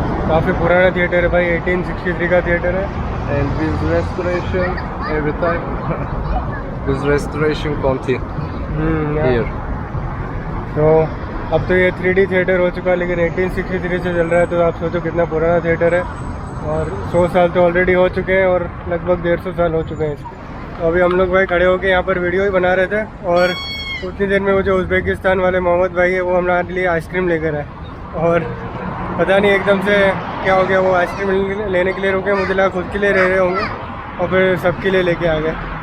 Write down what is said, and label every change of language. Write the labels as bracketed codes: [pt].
[hi] काफ़ी पुराना थिएटर है भाई, 1863 का थिएटर है। [en] And with restoration every time, with restoration continue here. [hi] तो अब तो ये 3D थिएटर हो चुका है, लेकिन 1863 से चल रहा है, तो आप सोचो कितना पुराना थिएटर है। और 100 साल तो ऑलरेडी हो चुके हैं, और लगभग 150 साल हो चुके हैं इसके। तो अभी हम लोग भाई खड़े होके यहाँ पर वीडियो ही बना रहे थे, और उतनी देर में वो जो उज़्बेकिस्तान वाले मोहम्मद भाई है वो हमारे लिए आइसक्रीम लेकर आए, और पता नहीं एकदम से क्या हो गया, वो आइसक्रीम लेने के लिए रुके, मुझे लगा खुद के लिए ले रहे होंगे, और फिर सबके लिए लेके आ गए।